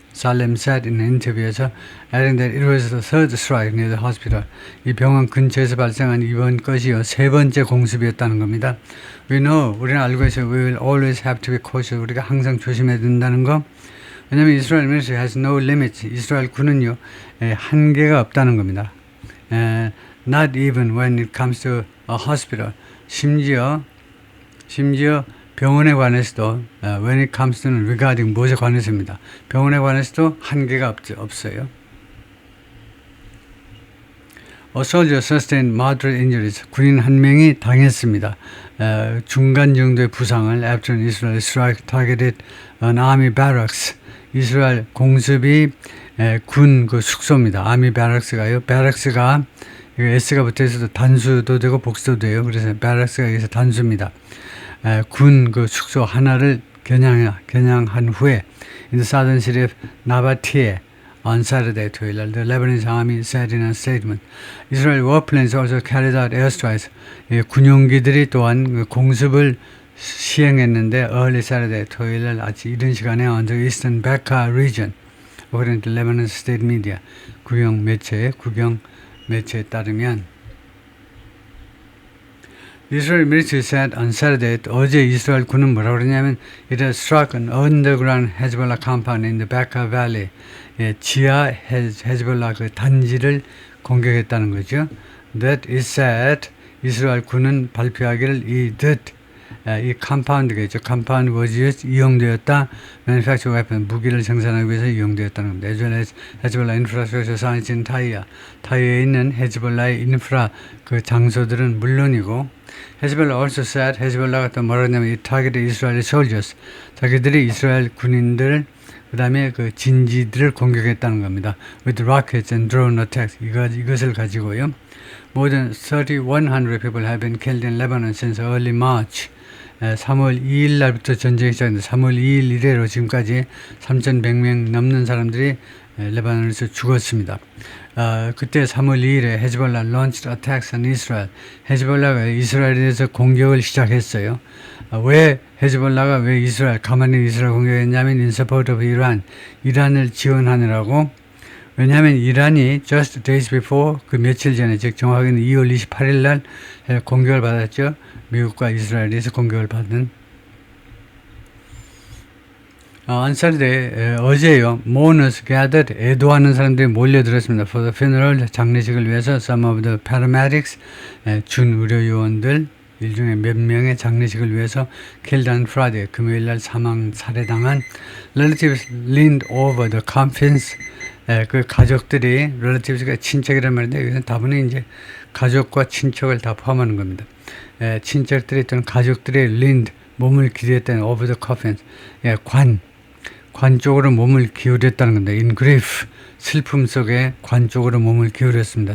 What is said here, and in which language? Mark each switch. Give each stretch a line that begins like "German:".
English: 살렘 said in
Korean: 인터뷰에서
English: adding that it was the third strike near the hospital.
Korean: 이 병원 근처에서 발생한 이번 것이요 3번째 공습이었다는 겁니다.
English: We know,
Korean: 우리는 알고 있어요.
English: We will always have to be cautious.
Korean: 우리가 항상 조심해야 된다는 거. 왜냐하면
English: Israel military has no limits.
Korean: 이스라엘 군은요 한계가 없다는 겁니다.
English: Not even when it comes to a hospital.
Korean: 심지어 병원에 관해서도
English: when it comes to regarding
Korean: 무엇에 관해서입니다. 병원에 관해서도 한계가 없어요.
English: A soldier sustained moderate injuries.
Korean: 군인 한 명이 당했습니다. 중간 정도의 부상을
English: after an Israeli strike targeted an army barracks.
Korean: 이스라엘 공습이 군 그 숙소입니다. army barracks가요. barracks가 S가 붙어 있어도 단수도 되고 복수도 돼요. 그래서 barracks가 여기서 단수입니다. 군 그 숙소 하나를 겨냥한 후에
English: in the southern city of Nabatea on Saturday,
Korean: 토요일
English: the Lebanese army said in a statement. Israel warplanes also carried out airstrikes.
Korean: 군용기들이 또한 그 공습을 시행했는데
English: early Saturday,
Korean: 토요일 아침 이른 시간에
English: on the eastern Bekaa region. According to Lebanese state media.
Korean: 국영 매체에 따르면
English: Israel military said on Saturday,
Korean: 어제 이스라엘 군은 뭐라고 그러냐면
English: it has struck an underground Hezbollah compound in the Bekaa Valley.
Korean: 지하 헤즈볼라 그 단지를 공격했다는 거죠.
English: That is said,
Korean: 이스라엘 군은 발표하기를 이 컴파운드겠죠. 컴파운드
English: was
Korean: 이용되었다.
English: Manufacture weapon,
Korean: 무기를 생산하기 위해서 이용되었다는 겁니다.
English: As well as Hezbollah infrastructure sites in Tyre.
Korean: 타이어에 있는 헤즈볼라의 인프라 그 장소들은 물론이고
English: Hezbollah also said, 헤즈볼라가 또 뭐라고 하냐면 it targeted Israeli soldiers.
Korean: 자기들이 이스라엘 군인들 그 다음에 그 진지들을 공격했다는 겁니다.
English: With rockets and drone attacks.
Korean: 이것을 가지고요.
English: More than 3,100 people have been killed in Lebanon since early March.
Korean: 3월 2일 날부터 전쟁이 시작했는데 3월 2일 이래로 지금까지 3,100명 넘는 사람들이 레바논에서 죽었습니다. 그때 3월 2일에 헤즈볼라
English: launched attacks on Israel.
Korean: 헤즈볼라가 이스라엘에 대해서 공격을 시작했어요. 왜 헤즈볼라가 왜 가만히 이스라엘 공격했냐면
English: in support of Iran.
Korean: 이란을 지원하느라고. 왜냐하면 이란이
English: just days before
Korean: 그 며칠 전에 즉 정확히는 2월 28일 날 공격을 받았죠. 미국과 이스라엘에서 공격을 받은
English: on Saturday,
Korean: 어제요.
English: mourners gathered,
Korean: 애도하는 사람들이 몰려들었습니다. For the funeral, 장례식을 위해서 some of the paramedics, 준의료요원들 일종의 몇 명의 장례식을 위해서 killed on Friday, 금요일 날 살해당한 relatives leaned over the coffins. 그 가족들이 relatives가 친척이란 말인데 여기서 다분히 이제 가족과 친척을 다 포함하는 겁니다. 친척들이 또는 가족들이
English: leaned
Korean: 몸을 기대했다는
English: over the coffins
Korean: 관 쪽으로 몸을 기울였다는 겁니다.
English: In grief
Korean: 슬픔 속에 관 쪽으로 몸을 기울였습니다.